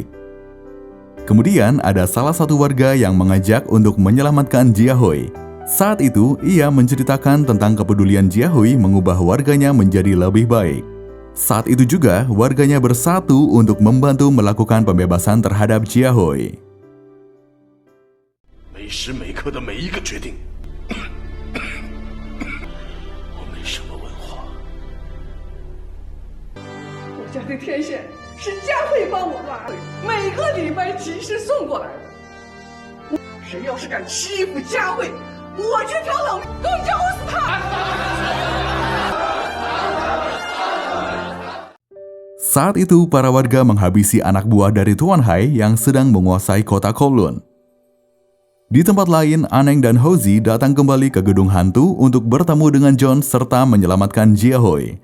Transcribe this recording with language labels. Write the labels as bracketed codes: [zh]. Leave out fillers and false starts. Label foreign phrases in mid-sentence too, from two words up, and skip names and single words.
[id] Kemudian ada salah satu warga yang mengajak untuk menyelamatkan Jiahui. Saat itu ia menceritakan tentang kepedulian Jiahui mengubah warganya menjadi lebih baik. Saat itu juga warganya bersatu untuk membantu melakukan pembebasan terhadap Jiahui. [zh] 每时每刻的每一个决定，我没什么文化。我家的天线是佳慧帮我拉的，每个礼拜及时送过来的。谁要是敢欺负佳慧，我这条老命都咬死他！ [id] Saat itu para warga menghabisi anak buah dari Tuan Hai yang sedang menguasai kota Kowloon. Di tempat lain, Aneng dan Houzi datang kembali ke gedung hantu untuk bertemu dengan John serta menyelamatkan Jiahui.